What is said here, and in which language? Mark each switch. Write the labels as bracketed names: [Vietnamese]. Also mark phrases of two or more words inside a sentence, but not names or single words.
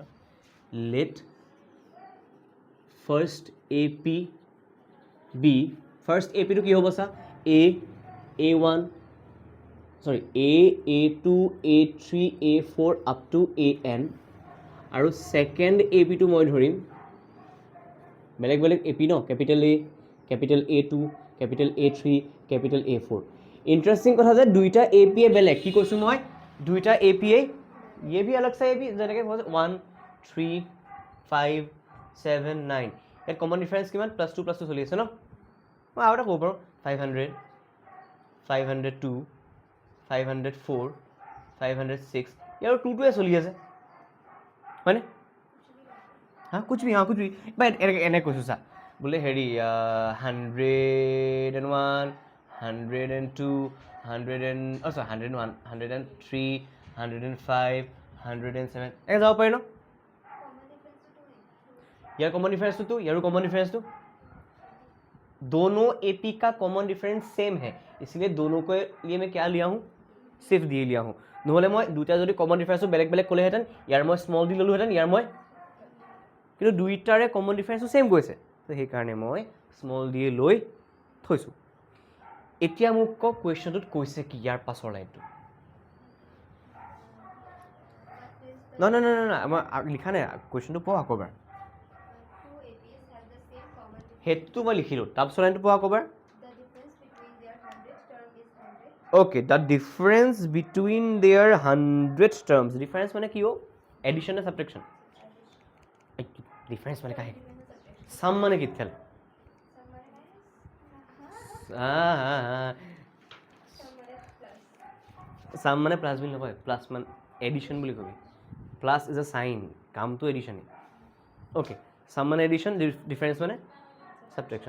[English] let first AP be, [Assamese] ফাৰ্ষ্ট APটো কি হ'ব চা, A1 সৰি A2 A3 A4 [English] up to [Assamese] AN, আৰু ছেকেণ্ড APটো মই ধৰিম বেলেগ বেলেগ AP ন, কেপিটেল A, কেপিটেল A2, কেপিটেল A3, কেপিটেল A4। ইণ্টাৰেষ্টিং কথা যে দুইটা APয়ে বেলেগ, কি কৈছোঁ মই, দুইটা APয়ে [Hindi] ये भी अलग सा AP, [Assamese] যেনেকৈ 1 3 5 7 9, ইয়াত [English] common difference [Assamese] কিমান, +2 চলি আছে ন। মই আৰু এটা ক'ব পাৰোঁ, 500 502 504 506, ইয়াৰ 2টোৱে চলি আছে, হয়নে? হা, [Hindi] कुछ भी [Assamese] বা এনেকৈ কৈছোঁ চা, বোলে হেৰি 101 102 101 103 105 107, এনেকৈ যাব পাৰি ন। [Hindi] यार [English] common difference [Hindi] तो यार [English] common difference [Hindi] तो दोनों एपी का [English] common difference [Hindi] सेम है, इसलिए दोनों के लिए मैं क्या लिया हूँ, सिर्फ डी लिया हूँ। [Assamese] নহ'লে মই দুটা যদি [English] common differenceটো [Assamese] বেলেগ বেলেগ ক'লেহেঁতেন, ইয়াৰ মই [English] small d [Assamese] ল'লোহেঁতেন, ইয়াৰ মই, কিন্তু দুইটাৰে [English] common differenceটো [Assamese] ছেম গৈছে, তো সেইকাৰণে মই [English] small d [Assamese] লৈ থৈছোঁ। এতিয়া মোক কওক কুৱেশ্যনটোত কৈছে কি ইয়াৰ পাছৰ লাইনটো, নহয় মই লিখা নাই, কুৱেশ্যনটো পঢ়া আকৌ এবাৰ, সেইটো মই লিখিলোঁ, তাৰপিছত লাইনটো পঢ়া আকৌ এবাৰ। [English] Okay, the difference between their 100 terms, difference [Assamese] মানে কি [English] हो, addition or subtraction, [Assamese] difference মানে কাহে, sum মানে কি খেল, সাম মানে প্লাছ বুলি নকয়, প্লাছ মানে এডিশ্যন বুলি কবি। [English] plus is a sign, কামটো এডিশ্যনে। [Assamese] অ'কে, সাম মানে এডিশ্যন, [English] difference মানে subtraction।